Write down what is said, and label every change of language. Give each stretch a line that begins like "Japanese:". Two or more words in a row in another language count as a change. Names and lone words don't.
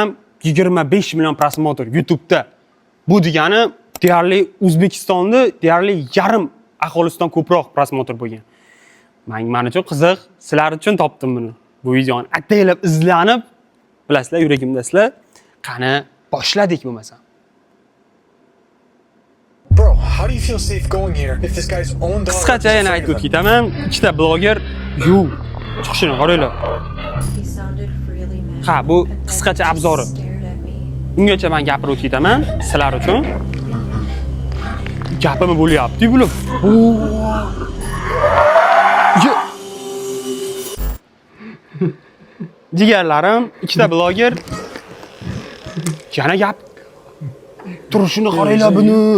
Uzbek: 25 million prosmotr YouTube'da. Bu degani deyarli O'zbekistonda deyarli yarim aholisidan ko'proq prosmotr bo'lgan. Men uchun qiziq, sizlar uchun topdim buni. Bu videoni ataylab izlanib, bilasizlar, yuragimdasizlar. Qani boshladik bo'lmasa.
English: Bro, how do you feel safe going here if this guy's own daughter?
Uzbek: Qisqacha yana aytib o'tib ketaman. Ikkita bloger chiqishini qaranglar. Ha, bu qisqacha obzori. Ungacha men gapirib o'tib ketaman sizlar uchun. Gapim bo'lyapti bular. Jigarlarim, ikkita bloger yana gap turishini qaranglar buni.